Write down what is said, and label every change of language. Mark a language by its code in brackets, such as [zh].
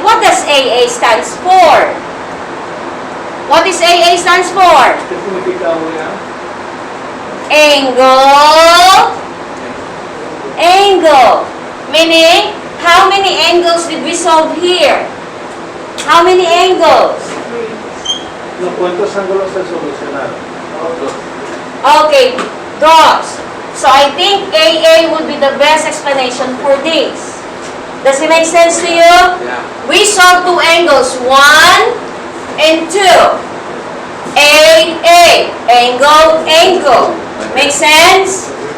[en] What does AA stands for? What is AA stands for? [es] ¿Qué significa una? [en] Angle, angle. Meaning, how many angles did we solve here? How many angles? [es] No, ¿cuántos ángulos se solucionaron? [en] Okay, dots. So I think AA would be the best explanation for this. Does it make sense to you? Yeah. We saw two angles, 1 and 2. AA, angle, angle. Make sense?